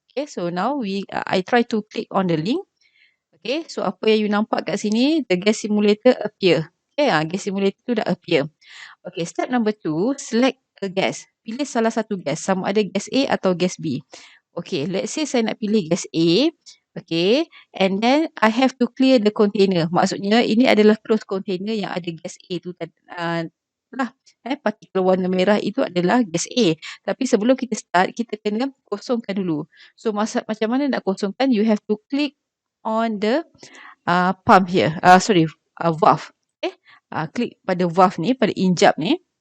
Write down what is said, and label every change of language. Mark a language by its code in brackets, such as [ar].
[en] Okay, so now I try to click on the link. Okay, so [ms] apa yang you nampak kat sini, [en] the gas simulator appear. Okay, gas simulator [ms] tu dah [en] appear. Okay, step number 2, select a gas. [ms] Pilih salah satu gas, sama ada gas A atau gas B. Okay, [en] let's say [ms] saya nak pilih gas A. [en] Okay, and then I have to clear the container. [ms] Maksudnya ini adalah closed container yang ada gas A tu lah. Partikel warna merah itu adalah gas A. Tapi sebelum kita start, kita kena kosongkan dulu. So macam mana nak kosongkan? [en] You have to click on the pump here. Valve. [ms] Klik pada valve ni, pada injap ni.